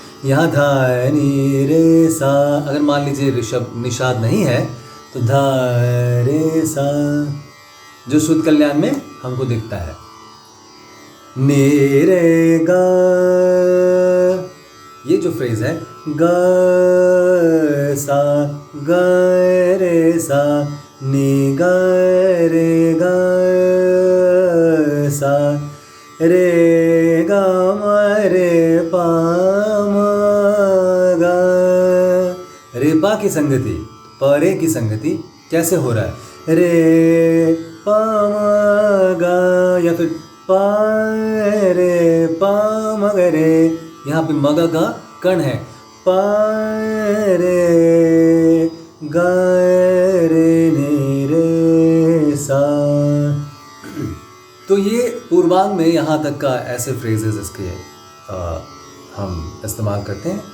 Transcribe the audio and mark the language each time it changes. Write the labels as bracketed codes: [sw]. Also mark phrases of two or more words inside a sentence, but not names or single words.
[hi] यहाँ ध नी रे सा, अगर मान लीजिए ऋषभ निषाद नहीं है तो ध रे सा जो शुद्ध कल्याण में हमको दिखता है। ने रे गा, ये जो फ्रेज है गा सा गा रे सा, नी गा रे सा, रे गा मा रे पा मा गा। रे पा की संगति, परे की संगति कैसे हो रहा है? रे पा मा गा या फिर पा रे पा म ग रे, यहाँ पे मगा का कण है, पा रे गा रे ने रे सा। तो ये पूर्वांग में यहाँ तक का ऐसे फ्रेजेस इसके हम इस्तेमाल करते हैं।